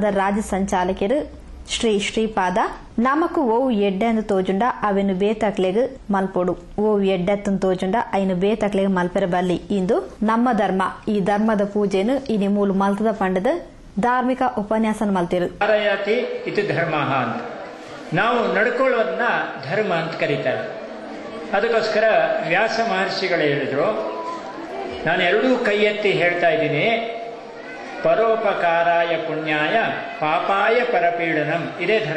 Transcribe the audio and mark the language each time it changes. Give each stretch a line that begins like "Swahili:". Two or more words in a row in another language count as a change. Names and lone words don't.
Tulu: ರಾಜ್ಯ ಸಂಚಾಲಕರು ಶ್ರೀ ಶ್ರೀಪಾದ ನಮಕು ಓವು ಎಡ್ಡೆಂದು ತೋಜುಂಡ ಅವೆನು ಬೇತಕ್ಲೆಗ್ ಮಲ್ಪೊಡು ಓವು ಎಡ್ಡೆತ್ತನ್ ತೋಜುಂಡ ಐನು ಬೇತಕ್ಲೆಗ್ ಮಲ್ಪೆರಬಲ್ಲಿ ಇಂದು ನಮ್ಮ ಧರ್ಮ ಈ ಧರ್ಮದ ಪೂಜೆನು ಇನಿ ಮೂಲು ಮಲ್ತದ ಪಂಡದ ಧಾರ್ಮಿಕ ಉಪನ್ಯಾಸನ ಮಲ್ತಿರು.
Kannada: ಇದು ಧರ್ಮ ಅಂತ ನಾವು ನಡ್ಕೊಳ್ಳೋದನ್ನ ಧರ್ಮ ಅಂತ ಕರೀತಾರೆ. ಅದಕ್ಕೋಸ್ಕರ ವ್ಯಾಸ ಮಹರ್ಷಿಗಳು ಹೇಳಿದ್ರು, ನಾನು ಎರಡೂ ಕೈ ಎತ್ತಿ ಹೇಳ್ತಾ ಇದ್ದೀನಿ,
Sanskrit: परोपकाराय पुण्याय पापाय परपीडनम्,
Kannada: ಇದೇ ಧರ್ಮ.